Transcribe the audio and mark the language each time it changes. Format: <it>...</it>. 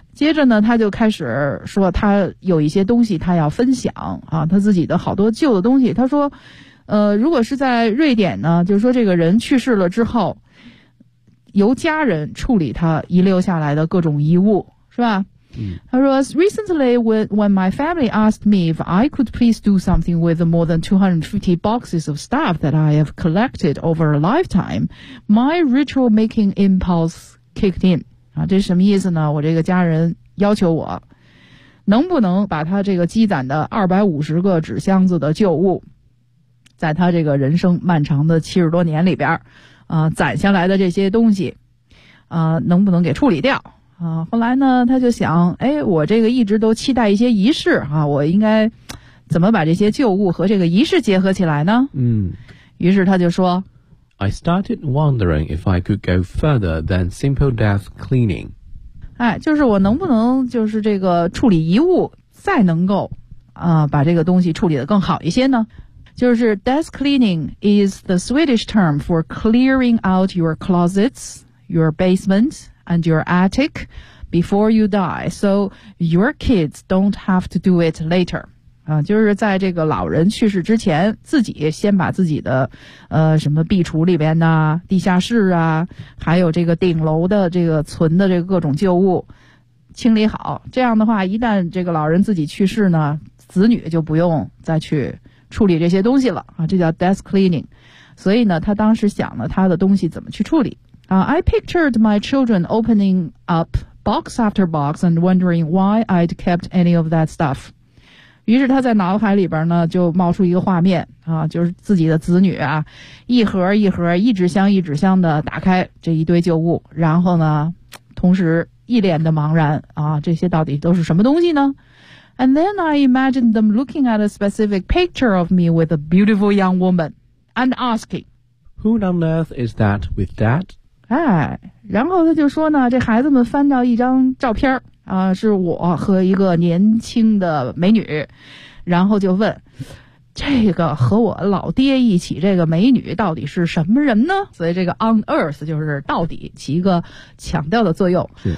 <zh>接着呢，他就开始说他有一些东西他要分享啊，他自己的好多旧的东西。他说如果是在瑞典呢，就是说这个人去世了之后由家人处理他遗留下来的各种遗物，是吧？</zh> <en>他说 recently when my family asked me if I could please do something with the more than 250 boxes of stuff that I have collected over a lifetime, my ritual making impulse kicked in.</en> <zh>这是什么意思呢？我这个家人要求我能不能把他这个积攒的250个纸箱子的旧物，在他这个人生漫长的70多年里边攒下来的这些东西能不能给处理掉。后来呢他就想，诶，我这个一直都期待一些仪式我应该怎么把这些旧物和这个仪式结合起来呢？嗯，于是他就说</zh> <en>I started wondering if I could go further than simple death cleaning.</en> <zh>哎，就是我能不能就是这个处理遗物再能够把这个东西处理得更好一些呢？</zh> <en>就是 death cleaning is the Swedish term for clearing out your closets, your basement,and your attic before you die, so your kids don't have to do it later.</en> <zh>就是在这个老人去世之前，自己先把自己的什么壁橱里边呢、地下室啊，还有这个顶楼的这个存的这个各种旧物清理好。这样的话，一旦这个老人自己去世呢，子女就不用再去处理这些东西了这叫 death cleaning. 所以呢，他当时想了他的东西怎么去处理。</zh> <en>I pictured my children opening up box after box and wondering why I'd kept any of that stuff.</en> <zh>于是他在脑海里边呢就冒出一个画面啊，就是自己的子女啊，一盒一盒一纸箱一纸箱的打开这一堆旧物，然后呢同时一脸的茫然啊，这些到底都是什么东西呢？</zh> <en>And then I imagined them looking at a specific picture of me with a beautiful young woman and asking, Who on earth is that with that?</en> <zh>哎，然后他就说呢，这孩子们翻到一张照片啊，是我和一个年轻的美女，然后就问，这个和我老爹一起这个美女到底是什么人呢？所以这个 on earth 就是到底起一个强调的作用。</zh>